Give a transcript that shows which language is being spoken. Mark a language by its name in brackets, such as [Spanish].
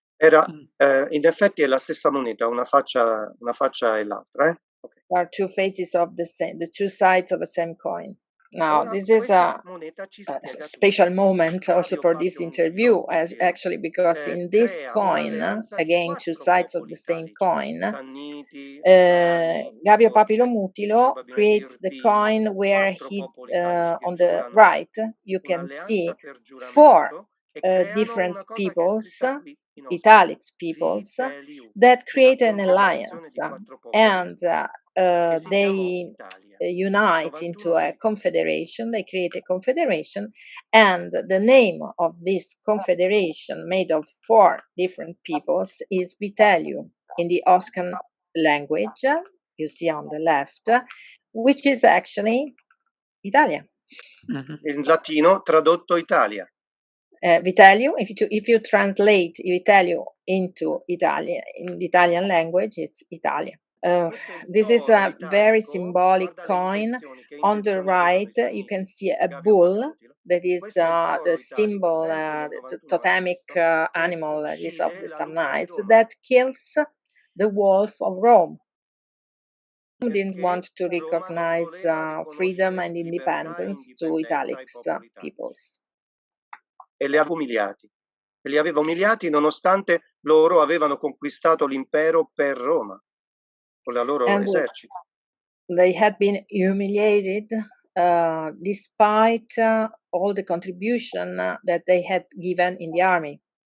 [Italian] Era in effetti è la stessa moneta, una faccia e l'altra. [English] Okay. Are 2 faces of the 2 sides of the same coin. Now, this is a special moment also for this interview, as actually because in this coin, again 2 sides of the same coin, Gavio Papilo Mutilo creates the coin where he, on the right, you can see 4 different peoples, Italics peoples, that create an alliance, and they unite into a confederation. They create a confederation, and the name of this confederation, made of 4 different peoples, is Vitellium in the Oscan language, you see on the left, which is actually Italia. [Italian] In latino tradotto Italia. [English] Vitellium, if you translate Vitellium into Italian, in the Italian language, it's Italia. This is a very symbolic coin. On the right, you can see a bull that is the symbol, the totemic animal is of the Samnites, that kills the wolf of Rome. Rome didn't want to recognize freedom and independence to Italics peoples. [Italian] E li aveva umiliati nonostante loro avevano conquistato l'impero per Roma con la loro esercito. [English] They had been humiliated despite all the contribution that they had given in the army.